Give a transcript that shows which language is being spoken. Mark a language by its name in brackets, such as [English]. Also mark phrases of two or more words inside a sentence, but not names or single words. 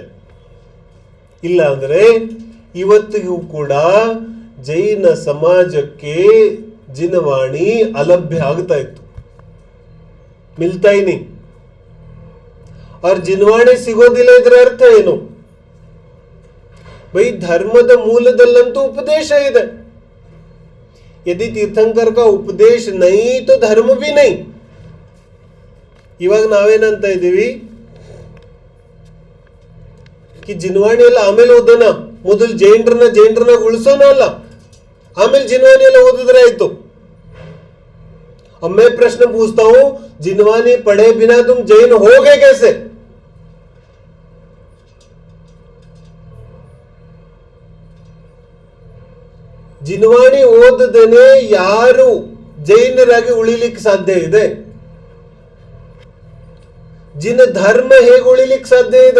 [Kannada] ಇಲ್ಲ ಅಂದ್ರೆ ಇವತ್ತಿಗೂ ಕೂಡ ಜೈನ ಸಮಾಜಕ್ಕೆ ಜಿನವಾಣಿ ಅಲಭ್ಯ ಆಗ್ತಾ ಇತ್ತು, [Hindi] मिलता नहीं. [Kannada] और ಜಿನವಾಣಿ ಸಿಗೋದಿಲ್ಲ ಇದ್ರ ಅರ್ಥ ಏನು? ಬೈ ಧರ್ಮದ ಮೂಲದಲ್ಲಂತೂ ಉಪದೇಶ ಇದೆ. [Hindi] यदि तीर्थंकर का उपदेश नहीं तो धर्म भी नहीं. [Kannada] ಇವಾಗ ನಾವೇನಂತ ಇದೀವಿ कि ಜಿನವಾಣಿ ಎಲ್ಲ ಆಮೇಲೆ ಓದೋಣ, ಮೊದಲು ಜೈನರನ್ನ ಉಳಿಸೋಣ ಅಲ್ಲ, ಆಮೇಲೆ ಜಿನವಾಣಿ ಎಲ್ಲ ಓದಿದ್ರೆ ಆಯ್ತು. [Hindi] अब मैं प्रश्न पूछता हूं, जिनवानी पढ़े बिना तुम जैन हो गए कैसे? [Kannada] ಜಿನವಾಣಿ ಓದದೇನೆ ಯಾರು ಜೈನರಾಗಿ ಉಳಿಲಿಕ್ಕೆ ಸಾಧ್ಯ ಇದೆ? ಜಿನ ಧರ್ಮ ಹೇಗೆ ಉಳಿಲಿಕ್ಕೆ ಸಾಧ್ಯ ಇದೆ?